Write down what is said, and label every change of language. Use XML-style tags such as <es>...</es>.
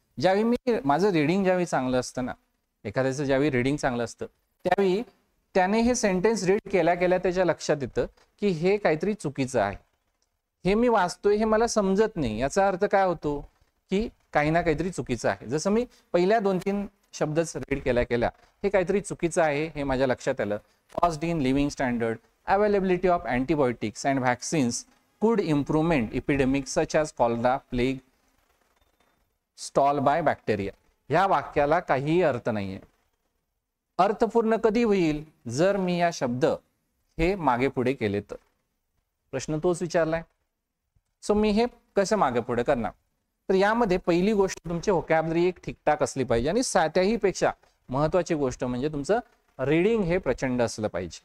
<mr>ज्यावेळी मी माझं रीडिंग ज्यावेळी चांगलं असतं ना, एखाद्याचं ज्यावेळी रीडिंग चांगलं असतं त्यावेळी त्याने हे सेंटेन्स रीड केल्या केल्या त्याच्या लक्षात येतं की हे काहीतरी चुकीचं आहे. हे मी वाचतोय हे मला समजत नाही, याचा अर्थ काय होतो की काही ना काहीतरी चुकीचं आहे. जसं मी पहिल्या 2-3 शब्दच रीड केल्या केल्या हे काहीतरी चुकीचं आहे हे माझ्या लक्षात आलं.</mr> <en>Caused in living standard availability of antibiotics and vaccines could improvement epidemics such as cholera, plague, stall by bacteria.</en> <mr>ह्या वाक्याला काहीही अर्थ नाहीये. अर्थपूर्ण कधी होईल जर मी या शब्द हे मागे पुढे केले तर. प्रश्न तोच विचारलाय. सो मी हे कसं मागे पुढे करणार? तर यामध्ये पहिली गोष्ट तुमची व्होकॅब्युलरी एक ठीकठाक असली पाहिजे आणि त्याही पेक्षा महत्वाची गोष्ट म्हणजे तुमचं रीडिंग हे प्रचंड असलं पाहिजे.</mr>